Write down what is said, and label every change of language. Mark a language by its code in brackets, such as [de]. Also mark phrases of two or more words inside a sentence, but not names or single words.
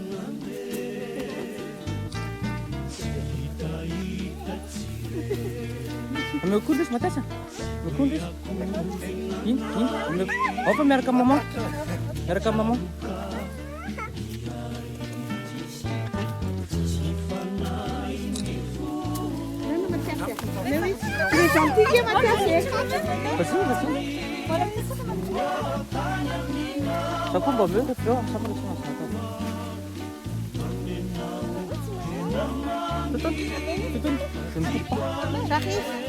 [id] Ambil kudus Matas ya? Ambil kudus. Ini. Ambil. Apa merek mama? Merek mama? [fr] C'est gentil, Mathias. [id] Betul. Aku bawa itu doang sama semua. Betul. Rahim.